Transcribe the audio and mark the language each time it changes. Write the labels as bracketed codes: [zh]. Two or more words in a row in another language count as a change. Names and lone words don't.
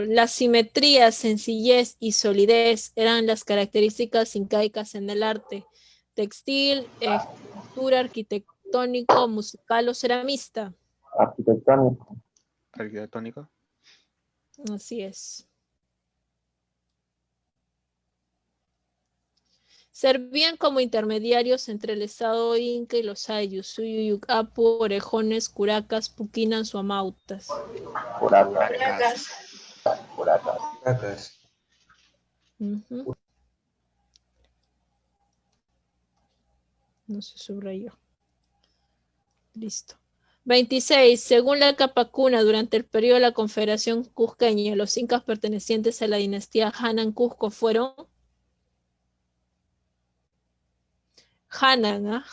[es] La simetría, sencillez y solidez eran las características incaicas en el arte textil, escultura, arquitectónico, musical o ceramista. arquitectónico. arquitectónico. Así es. Servían como intermediarios entre el estado inca y los ayllus, Suyuyucapu, orejones, curacas, puquinas o amautas. Buracas. Curacas. Caracas. Ujú. No se subrayó. Listo. 26. Según la Capacuna, durante el periodo de la Confederación Cusqueña, los incas pertenecientes a la dinastía Hanan Cusco fueron Hanan, ¿ah?